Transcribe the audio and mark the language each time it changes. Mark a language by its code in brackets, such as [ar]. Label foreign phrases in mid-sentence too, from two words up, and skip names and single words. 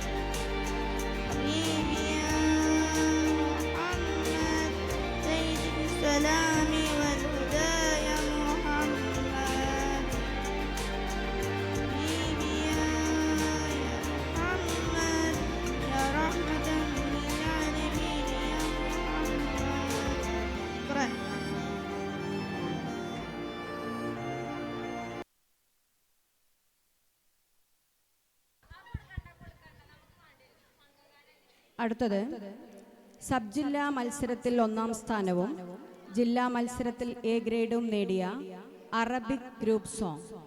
[ar] حبيبي يا محمد زيد بالسلام والهدى يا محمد حبيبي يا محمد يا رحمة للعالمين يا محمد اقرأ [ml] അടുത്തത് സബ് ജില്ലാ മത്സരത്തിൽ 1-ാം സ്ഥാനവും ജില്ലാ മത്സരത്തിൽ എ ഗ്രേഡും നേടിയ [en] Arabic group song.